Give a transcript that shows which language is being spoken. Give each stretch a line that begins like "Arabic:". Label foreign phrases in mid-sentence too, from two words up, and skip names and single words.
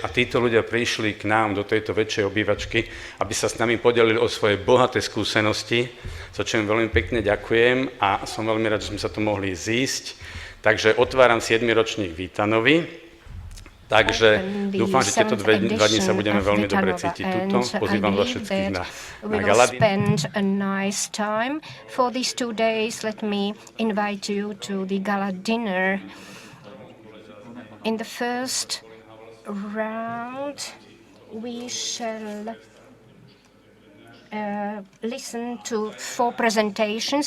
Slovak: A títo ľudia prišli k nám do tejto väčšej obývačky, aby sa s nami podelili o svoje bohaté skúsenosti, za čo im veľmi pekne ďakujem a som veľmi rád, že sme sa tu mohli zísť. Takže otváram 7. ročník VITA-NOVY. Takže dúfam, že tieto dva dni sa budeme veľmi dobre cítiť tuto. Pozývam vás všetkých na galadinu.
English: Spend a nice time. For these 2 days, let me invite you to the gala dinner. In the first round, we shall listen to 4 presentations.